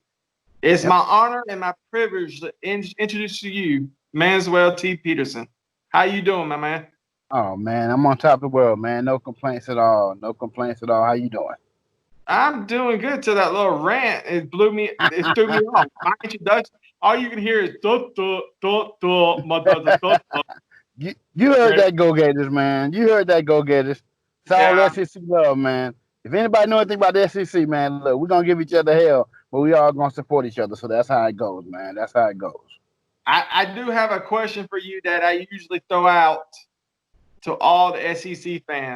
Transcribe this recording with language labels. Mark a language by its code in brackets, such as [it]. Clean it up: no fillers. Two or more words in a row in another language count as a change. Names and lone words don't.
[en] It's my honor and my privilege to introduce to you Manswell T. Peterson. How you doing, my man? Oh man, I'm on top of the world, man. No complaints at all. No complaints at all. How you doing? I'm doing good to that little rant. It threw me off. My introduction, all you can hear is duh, duh, duh, duh, my duh, duh, duh, duh. You heard that Go Gators, man. You heard that Go Gators. It's all Yeah, SEC love, man. If anybody know anything about the SEC, man, look, we're gonna give each other hell, but we all gonna support each other. So that's how it goes, man. That's how it goes. I do have a question for you that I usually throw out to all the SEC fans.